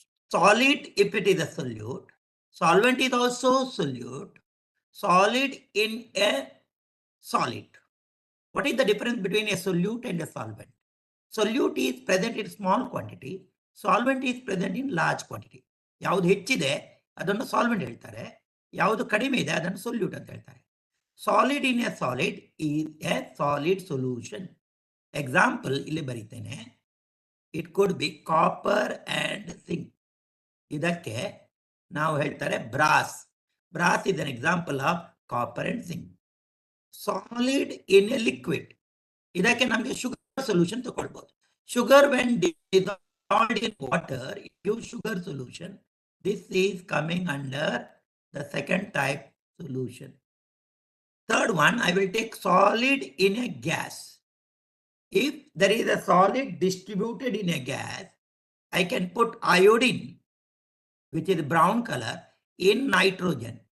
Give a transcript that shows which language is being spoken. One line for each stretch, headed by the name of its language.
English: Solid, if it is a solute. Solvent is also solute. Solid in a solid. What is the difference between a solute and a solvent? solute is present in small quantity, solvent is present in large quantity.
Kannada: ಯಾವುದು ಹೆಚ್ಚಿದೆ ಅದನ್ನು solvent ಹೇಳ್ತಾರೆ, ಯಾವುದು ಕಡಿಮೆ ಇದೆ ಅದನ್ನು solute ಅಂತ ಹೇಳ್ತಾರೆ.
English: Solid in a solid is a solid solution.
Kannada: Example ಇಲ್ಲಿ ಬರೀತೇನೆ.
English: It could be copper and zinc.
Kannada: ಇದಕ್ಕೆ ನಾವು ಹೇಳ್ತಾರೆ
English: Brass. Brass is an example of copper and zinc. Solid in a liquid,
Kannada: ಇದಕ್ಕೆ ನಮಗೆ ಶುಗರ್ ಸೊಲ್ಯೂಷನ್ ತಗೊಳ್ಬಹುದು.
English: Sugar when dissolved in water, it gives sugar solution. This is coming under the second type solution. Third one, I will take solid in a gas. If there is a solid distributed in a gas, I can put iodine, which is brown color, in nitrogen.